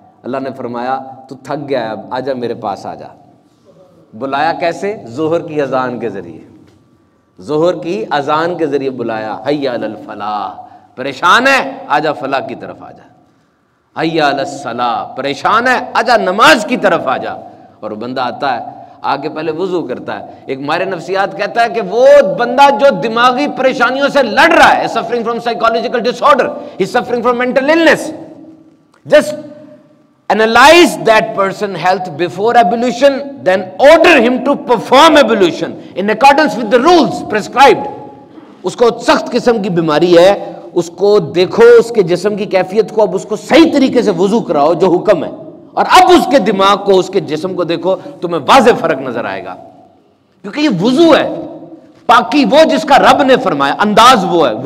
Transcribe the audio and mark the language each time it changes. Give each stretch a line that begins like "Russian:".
Urdu: اللہ نے فرمایا تو تھک گیا ہے، اب آجا میرے پاس آجا. بلایا کیسے؟ ظہر کی اذان کے ذریعے، ظہر کی اذان کے ذریعے بلایا، حی علی الفلاح، پریشان ہے آجا فلاح کی طرف آجا، حی علی الصلاح، پریشان ہے آجا نماز کی طرف آجا. اور وہ بندہ آتا ہے، آگے پہلے وضو کرتا ہے. ایک ماہر نفسیات کہتا ہے کہ وہ بندہ جو دماغی پریشانیوں سے لڑ رہا ہے،
English: suffering from psychological disorder, he's suffering from mental illness, just analyze that person health before ablution, then order him to perform ablution in accordance with the rules prescribed.
Urdu: اس کو سخت قسم کی بیماری ہے، اس کو دیکھو، اس کے جسم کی کیفیت کو، اب اس کو صحیح طریقے سے وضو کراؤ جو حکم ہے، اور اب اس کے دماغ کو، اس کے جسم کو دیکھو، تمہیں واضح فرق نظر آئے گا. کیونکہ یہ وضو ہے، پاکی وہ جس کا رب نے فرمایا، انداز وہ ہے.